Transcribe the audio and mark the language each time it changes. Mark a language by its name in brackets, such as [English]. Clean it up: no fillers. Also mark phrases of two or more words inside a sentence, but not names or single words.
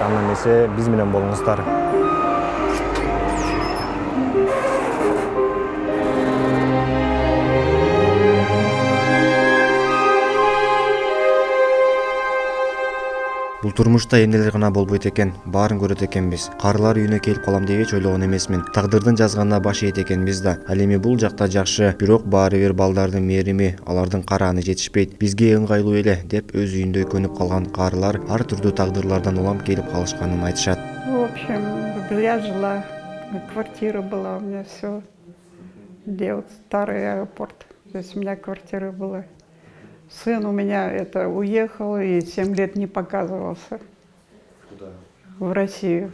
[Kyrgyz] Анда эмесе биз менен болуңуздар. Бул турмушта эмнелер гана болбойт экен, баарын көрөт экенбиз. Карылар үйүнө келип калам деп эч ойлогон эмесмин. Тагдырдын жазганына баш ийет экенбиз да. Ал эми бул жакта жакшы, бирок баары бир балдардын мээрими, алардын карааны жетишпейт. Бизге ыңгайлуу эле деп өз үйүндө көнүп калган карылар ар түрдүү тагдырлардан улам келип калышканын айтышат. [Russian] В общем, я жила, квартира была у меня, все. Где вот старый аэропорт, здесь у меня квартира была. Сын у меня уехал и 7 лет не показывался. Куда? В Россию.